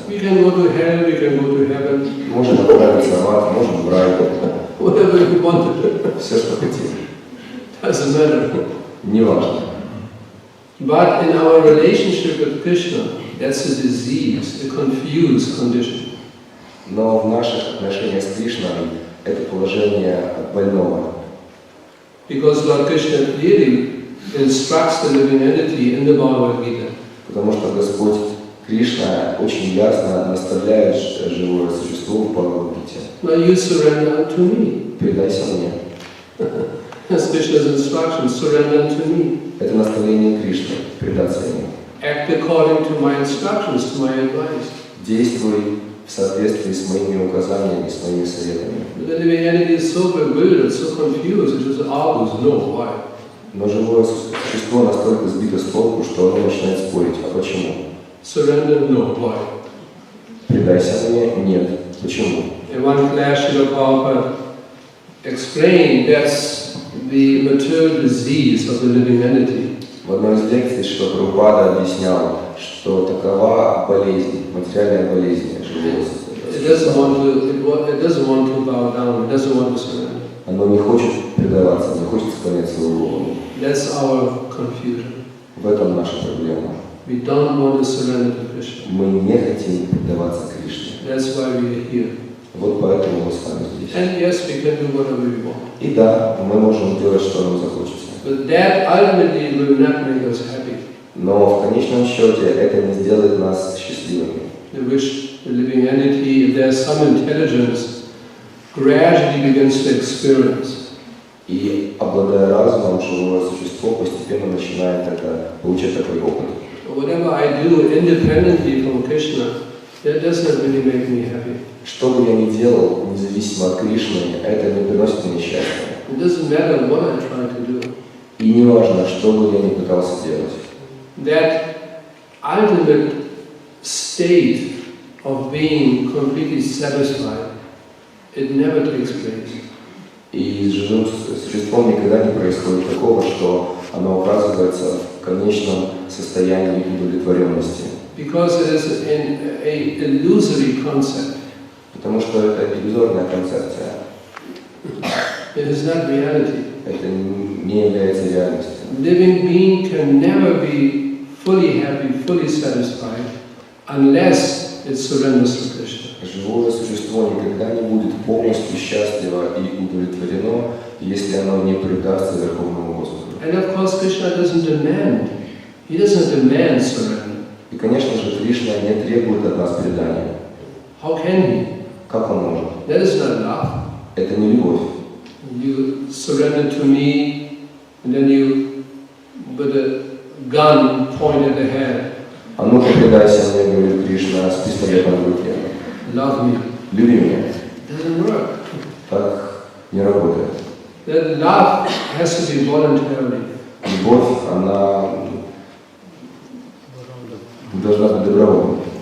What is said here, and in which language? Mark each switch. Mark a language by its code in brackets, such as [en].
[en] We can go to hell, we can go to heaven. [ru] Можем отправиться в ад, можем в рай. [en] Whatever we want. [ru] Все, что хотим. [en] Doesn't matter. [ru] Неважно. [en] But in our relationship with Krishna, that's a disease, a confused condition. [ru] Но в наших отношениях с Кришной это положение больного. [en] Because Lord Krishna clearly instructs the living entity in the Bhagavad Gita. [ru] Потому что Господь Кришна очень ясно наставляет живое существо в Бхагавад-гите. [en] Now you surrender unto me. [ru] Предайся мне. [en] That's Krishna's instruction, surrender unto me. [ru] Это наставление Кришны, предаться ему. [en] Act according to my instructions, to my advice. [ru] Действуй в соответствии с моими указаниями, с моими советами. [en] The living entity is so bewildered, so confused, it just argues, no, why? [ru] Но живое существо настолько сбито с толку, что оно начинает спорить. А почему? [en] Surrender, no, why? [ru] Предайся мне? Нет. Почему? [en] In one class, Shrila Prabhupada explained that's the material disease of the living entity. [ru] В одной из лекций Шрила Прабхупада объяснял, что такова болезнь, материальная болезнь живого [en] It doesn't want to bow down, it doesn't want to surrender. [ru] Оно не хочет предаваться, не хочет склонять свою голову. [en] That's our confusion. [ru] В этом наша проблема. [en] We don't want to surrender to Krishna. [ru] Мы не хотим предаваться Кришне. [en] That's why we are here. [ru] Вот поэтому мы с вами здесь. [en] And yes, we can do whatever we want. [ru] И да, мы можем делать, что нам захочется. [en] But that ultimately will not make us happy. [ru] Но в конечном счете это не сделает нас счастливыми. [en] The wish, the living entity, if there's some intelligence, gradually begins to experience. [ru] И обладая разумом, живое существо постепенно начинает получать такой опыт. [en] Whatever I do independently from Krishna, that doesn't really make me happy. [ru] Что бы я ни делал, независимо от Кришны, это не приносит мне счастья. [en] It doesn't matter what I try to do. [ru] И не важно, что бы я ни пытался делать. [en] That ultimate state of being completely satisfied, it never takes place. [ru] И с живым существом никогда не происходит такого, что оно оказывается в конечном состоянии удовлетворенности. [en] Because it is an illusory concept. [ru] Потому что это иллюзорная концепция. [en] It is not reality. [ru] Это не является реальностью. [en] Living being can never be fully happy, fully satisfied, unless it surrenders to Krishna. [ru] Живое существо существо никогда не будет полностью счастливо и удовлетворено, если оно не предастся Верховному Господу. [en] And of course, Krishna doesn't demand. He doesn't demand surrender. [ru] И, конечно же, Кришна не требует от нас предания. [en] How can he? [ru] Как он может? [en] That is not love. [ru] Это не любовь. [en] You surrender to me, and then you, with a gun pointed ahead. [ru] А ну-ка предайся мне, говорит Кришна, с пистолетом в руке. [en] Love me. [ru] Люби меня. [en] Doesn't work. [ru] Так не работает. [en] That love has to be voluntary. [ru] Любовь, она должна быть добровольной.